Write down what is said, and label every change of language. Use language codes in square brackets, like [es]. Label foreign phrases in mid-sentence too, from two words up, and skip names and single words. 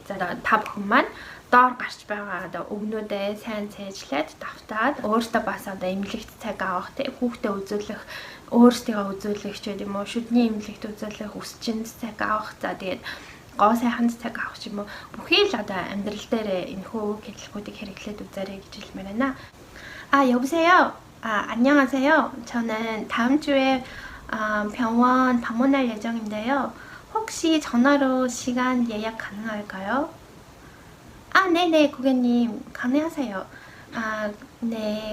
[mn] За та бүхэн маань доор гарч байгаа одоо өгнүүдээ сайн цээжлээд давтаад өөртөө бас одоо эмнэлэгт цаг авах те хүүхдээ үзүүлэх өөрсдийгөө үзүүлэх ч гэдэм үү шүдний эмнэлэгт үзүүлэх үсчинд цаг авах за тэгээд гоо сайханд цаг авах ч юм уу бүхий л одоо амьдрал дээр энэхүү хэллэгүүдийг хэрэглээд үзээрэй гэж хэлмээр байна. [ko] 여보세요. 안녕하세요. 저는 다음 주에 병원 방문할 예정인데요. 혹시 전화로 시간 예약 가능할까요? 네네, 고객님. 가능하세요. 네.